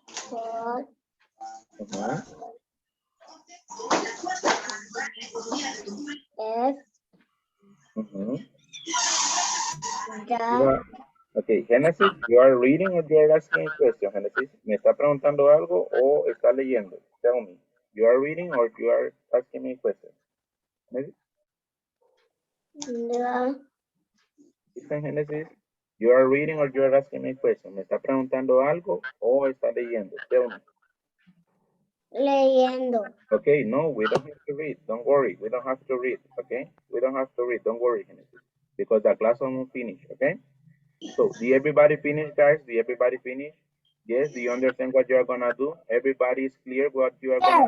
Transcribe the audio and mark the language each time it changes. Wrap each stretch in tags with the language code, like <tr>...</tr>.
<en>4, Mm-hmm. F, Mm-hmm. the, Okay, Genesis, you are reading or you are asking a question, Genesis?</en> <es>¿Me está preguntando algo o está leyendo?</es> <en>Tell me. You are reading or you are asking me a question? Genesis? the, Listen, Genesis, you are reading or you are asking me a question?</en> <es>¿Me está preguntando algo o está leyendo?</es> <en>Tell me.</en> <es>leyendo.</es> <en>Okay, no, we don't have to read. Don't worry. We don't have to read, okay? We don't have to read. Don't worry, Genesis. Because the class almost finished, okay? So, did everybody finish, guys? Did everybody finish? Yes, do you understand what you are gonna do? Everybody is clear what you are gonna</en>